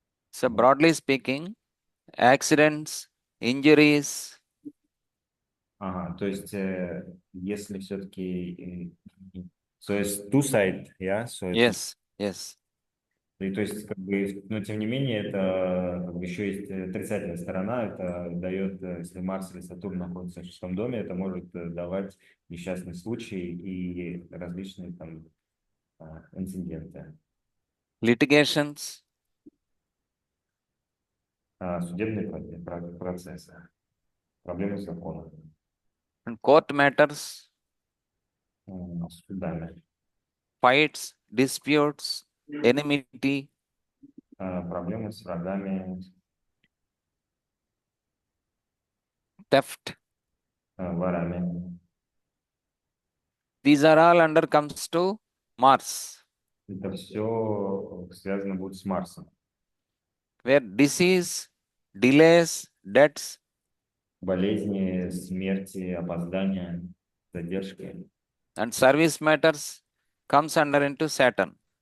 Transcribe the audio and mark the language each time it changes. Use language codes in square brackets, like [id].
[en] So broadly speaking, accidents, injuries. [ru] Ага, то есть если все-таки… [en] So it's two side, yeah? So it's, Yes. [ru] и, то есть, как бы, но тем не менее, это как бы, еще есть отрицательная сторона. Это дает, если Марс или Сатурн находятся в шестом доме, это может давать несчастные случаи и различные там инциденты. [en] Litigations. [ru] Судебные процессы, проблемы с законом, [en] And court matters, [ru] с судами, [en] fights, disputes, enmity, [ru] проблемы с врагами, [en] theft. [ru] ворами. [en] These are all under comes to Mars, [ru] Это все связано будет с Марсом. [en] where disease, delays, debts, [ru] Болезни, смерти, опоздания, задержки. [en] and service matters comes under into Saturn.